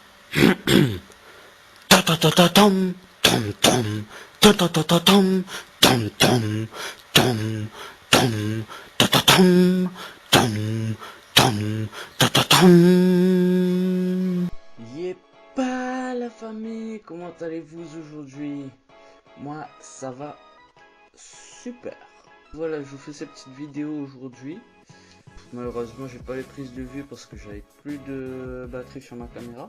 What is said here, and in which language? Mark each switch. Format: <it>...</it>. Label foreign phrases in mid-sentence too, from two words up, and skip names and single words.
<fr>Ta ta ta ta tom tom tom ta ta ta ta tom tom tom tom tom ta ta tom tom tom ta ta tom. Pas la famille, comment allez-vous aujourd'hui? Moi ça va super. Voilà, je vous fais cette petite vidéo aujourd'hui. Malheureusement j'ai pas les prises de vue parce que j'avais plus de batterie sur ma caméra.</fr>